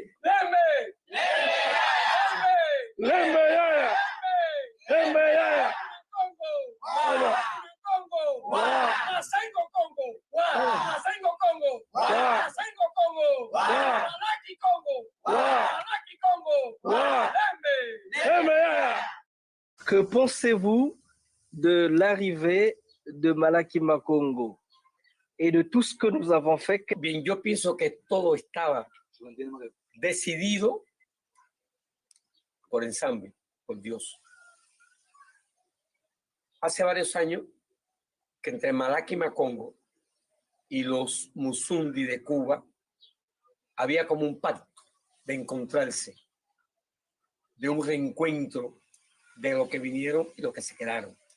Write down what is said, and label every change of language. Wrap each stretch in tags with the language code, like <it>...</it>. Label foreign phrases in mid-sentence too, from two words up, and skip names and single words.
<ln>Lembe. Lembe ya. Lembe ya. Congo. Congo. Masengo Congo. Masengo Congo. Masengo Congo. Malaki Congo. Malaki Congo. Lembe. Lembe ya.</ln> <fr>Que pensez-vous de l'arrivée de Malaki Makongo et de tout ce que nous avons fait?</fr> <es>Bien, yo pienso que todo estaba decidido por ensamble, por Dios. Hace varios años que entre Malaki Makongo y los Musundi de Cuba había como un pacto de encontrarse, de un reencuentro de los que vinieron y los que se quedaron.</es>